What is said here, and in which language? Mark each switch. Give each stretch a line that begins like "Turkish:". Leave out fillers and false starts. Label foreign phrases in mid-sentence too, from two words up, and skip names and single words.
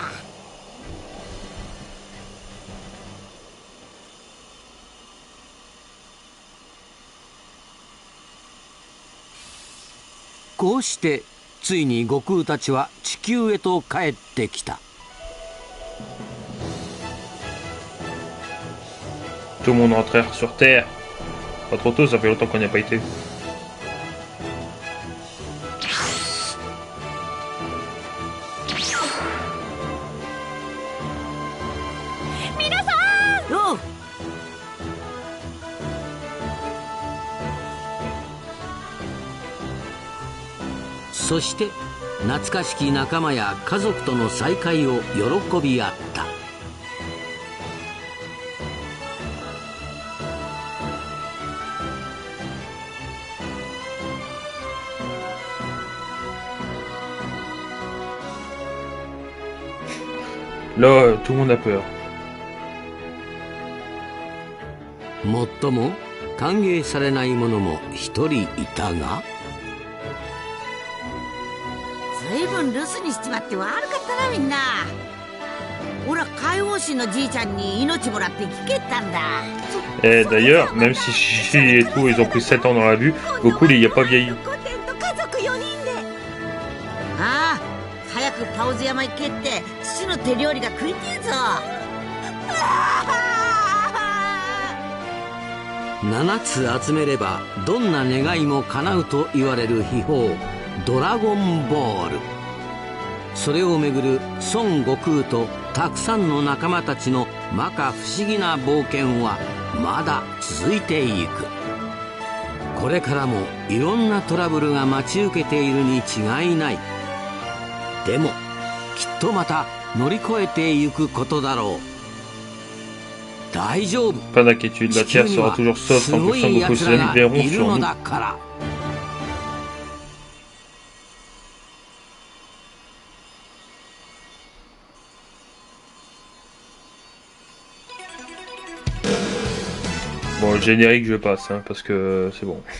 Japanese: こうしてついに悟空たちは地球へと帰ってきた。
French: Tout le monde rentre sur Terre. Pas trop tôt, ça fait longtemps qu'on n'y a pas été.
Japanese: 皆さん。おう。そして懐かしき仲間や家族との再会を喜び合った。
French: Là, tout le monde a peur.
Japanese: もっとも歓迎されない者も一人いたが。ずいぶん留守にしちまって悪かったなみんな。俺は海王神のじいちゃんに命もらって聞けたんだ。
French: Et d'ailleurs, même si Chichi et tout, ils ont pris 7 ans dans la vue, Goku, il n'y a pas vieilli.
Japanese: ああ、早くパウズ山行けって父の手料理が食いてえぞ。 7つ集めればどんな願いも叶うと言われる秘宝ドラゴンボール。それをめぐる孫悟空とたくさんの仲間たちの摩訶不思議な冒険はまだ続いていく。これからもいろんなトラブルが待ち受けているに違いない。でもきっとまた乗り越えていくことだろう。大丈夫。
French: Pas d'inquiétude, la Terre sera toujours sauve tant que Son Goku se verront sur nous. Bon, le générique, je passe, hein, parce que c'est bon.